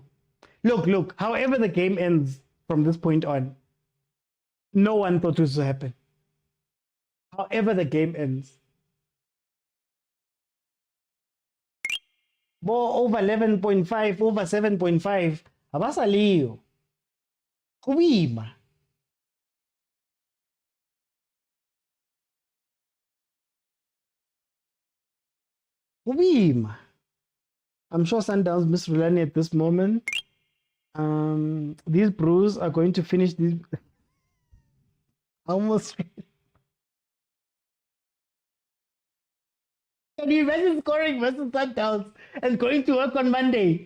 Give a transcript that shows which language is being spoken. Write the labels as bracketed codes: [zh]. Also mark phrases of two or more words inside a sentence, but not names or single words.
[en] Look, however the game ends from this point on, no one thought this would happen. However the game ends. Over 11.5, over 7.5. [zu] Abasaliyo. Kubima. Kubima. [en] I'm sure Sundowns miss Rulani at this moment. These Brews are going to finish these. Almost. Can you imagine scoring versus Sundowns and going to work on Monday?